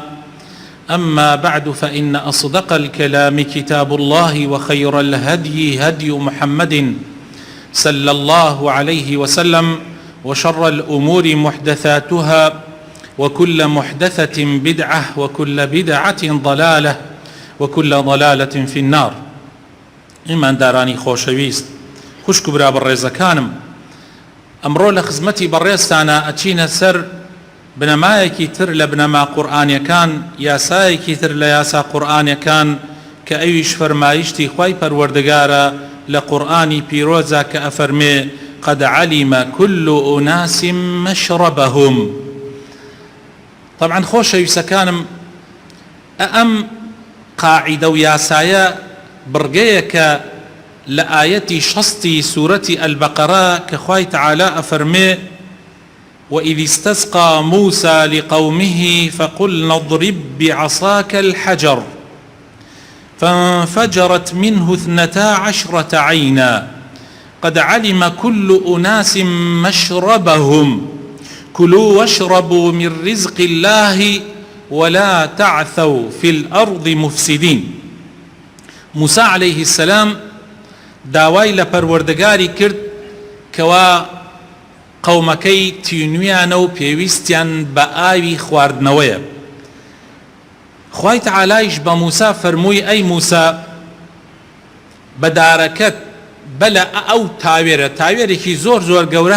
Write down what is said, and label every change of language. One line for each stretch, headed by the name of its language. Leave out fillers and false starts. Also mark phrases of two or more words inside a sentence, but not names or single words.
Arabic: أما بعد، فإن أصدق الكلام كتاب الله، وخير الهدي هدي محمد صلى الله عليه وسلم، وشر الأمور محدثاتها، وكل محدثة بدعة، وكل بدعة ضلالة، وكل ضلالة في النار.
Central Kurdish: إمان داراني خوشويست خوشك برا بالرزكانم، ئەمڕۆ لە خزمەتی بەڕێزتانە ئەچینە سەر بنەمایەکی تر لە بنەما قورئانیەکان، یاسایەکی تر لە یاسا قورئانیەکان کە ئەویش فەرمایشتی خوای پەروەردگارە لە قورئانی پیرۆزە کە ئەفەرمێ
Arabic: قد علم كل أناس مشربهم.
Central Kurdish: طبعا خۆشەویستەکانم، ئەم قاعیدە و یاسایە بڕگەیەکە لە ئاەتی 60 سوورەتی البەقەرە کە خوای تعالی ئەفەرمێ
Arabic: وإذ استسقى موسى لقومه فقلنا اضرب بعصاك الحجر فانفجرت منه 12 عينا قد علم كل أناس مشربهم كلوا واشربوا من رزق الله ولا تعثوا في الأرض مفسدين.
Central Kurdish: موسى
Arabic: عليه السلام
Central Kurdish: داوای لە پەروەردگاری کرد کەوا قەومەکەی تینویانە و پێویستیان بە ئاوی خواردنەوەیە. خوای تەعالایش بە موسا فەرمووی ئەی موسا بە دارەکەت بەلە ئەو تاوێرێکی زۆر گەورە